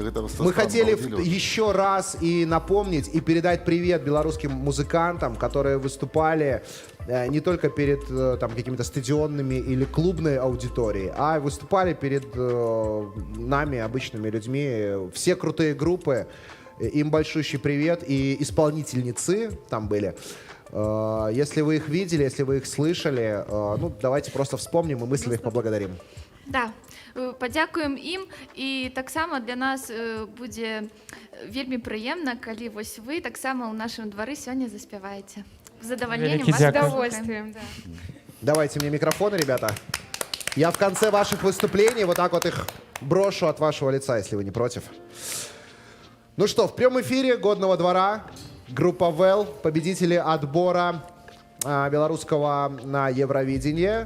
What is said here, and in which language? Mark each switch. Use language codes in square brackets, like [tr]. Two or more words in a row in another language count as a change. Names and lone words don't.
[ru] Мы хотели еще раз и напомнить, и передать привет белорусским музыкантам, которые выступали не только перед там, какими-то стадионными или клубной аудиторией, а выступали перед нами, обычными людьми. Все крутые группы. Им большущий привет. И исполнительницы там были. Если вы их видели, если вы их слышали, ну, давайте просто вспомним и мысленно их поблагодарим. [be] Да, падзякуем ім і таксама для нас будзе вельмі прыемна, калі вось вы таксама ў нашым двары сёння заспяваеце. З задавальненнем Вялікі вас дзякуй. [ru] С [be] слухаем. [ru] удовольствием, да. Давайте мне микрофоны, ребята. Я в конце ваших выступлений вот так вот их брошу от вашего лица, если вы не против. Ну что, в прямом эфире «Годного двора» группа ВЭЛ, победители отбора белорусского на Евровидение.